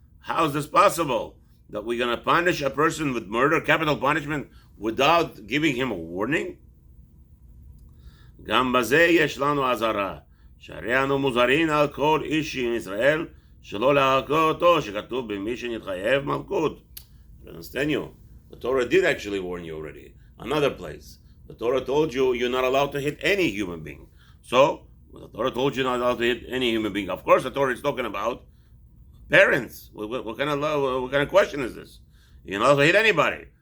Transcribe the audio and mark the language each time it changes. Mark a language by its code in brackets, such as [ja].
[en] How is this possible? That we're going to punish a person with murder, capital punishment, without giving him a warning? [he] גם בזה יש לנו אזהרה, שהרי אנו מוזהרין על כל איש מישראל שלא להכות אותו, שכתוב במי שנתחייב מלכות. [en] Understand you? The Torah did actually warn you already. Another place, the Torah told you you're not allowed to hit any human being. So The Torah told you not allowed to hit any human being. Of course, the Torah is talking about parents. What kind of question is this? You're not allowed to hit anybody.